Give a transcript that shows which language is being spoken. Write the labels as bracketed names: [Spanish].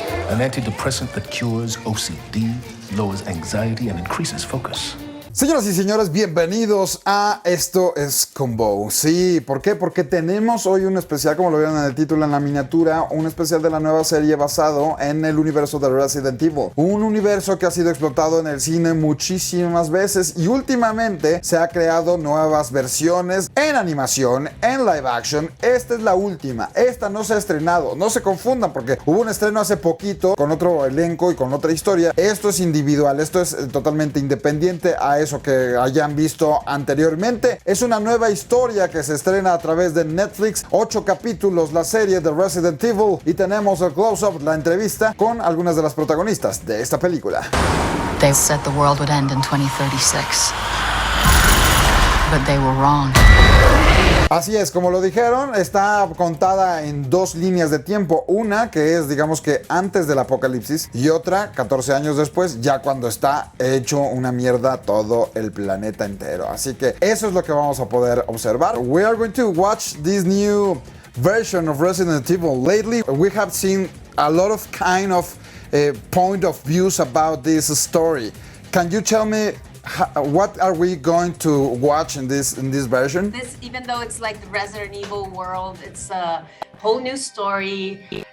[English] An antidepressant that cures OCD, lowers anxiety, and increases focus. [Spanish] Señoras y señores, bienvenidos a Esto es Combo. Sí, ¿por qué? Porque tenemos hoy un especial, como lo vieron en el título, en la miniatura, un especial de la nueva serie basado en el universo de Resident Evil. Un universo que ha sido explotado en el cine muchísimas veces y últimamente se ha creado nuevas versiones en animación, en live action. Esta es la última, esta no se ha estrenado, no se confundan porque hubo un estreno hace poquito con otro elenco y con otra historia. Esto es individual, esto es totalmente independiente a eso que hayan visto anteriormente. Es una nueva historia que se estrena a través de Netflix, 8 capítulos, la serie de Resident Evil, y tenemos el close-up, la entrevista con algunas de las protagonistas de esta película. [English] They said the world would end in 2036, but they were wrong. [Spanish] Así es, como lo dijeron, está contada en dos líneas de tiempo. Una que es, digamos que antes del apocalipsis, y otra 14 años después, ya cuando está hecho una mierda todo el planeta entero. Así que eso es lo que vamos a poder observar. [English] We are going to watch this new version of Resident Evil. Lately, we have seen a lot of kind of point of views about this story. Can you tell me what are we going to watch in this version? This, even though it's like the Resident Evil world, it's a whole new story.